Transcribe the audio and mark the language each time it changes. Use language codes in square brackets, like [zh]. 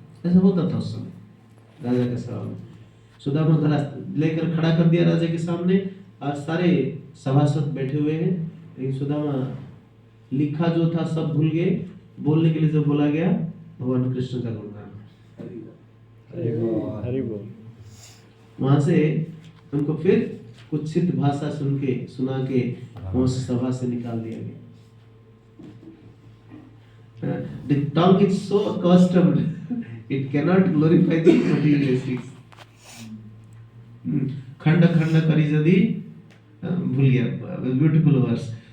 [hi] ऐसा होता था उस समय राजा के सामने। सुदामा को लेकर खड़ा कर दिया राजा के सामने, और सारे सभासद बैठे हुए हैं, लेकिन सुदामा लिखा जो था सब भूल गए। बोलने के लिए जब बोला गया, भगवान कृष्ण का गुणगान, हरि बोल। वहां से उनको फिर कुछ सिद्ध भाषा सुना के उस सभा से निकाल दिया गया। [en] The tongue is so accustomed, it cannot glorify the materialistics. [hi] खंड खंड करी जदी, भूल गया, ब्यूटीफुल वर्स।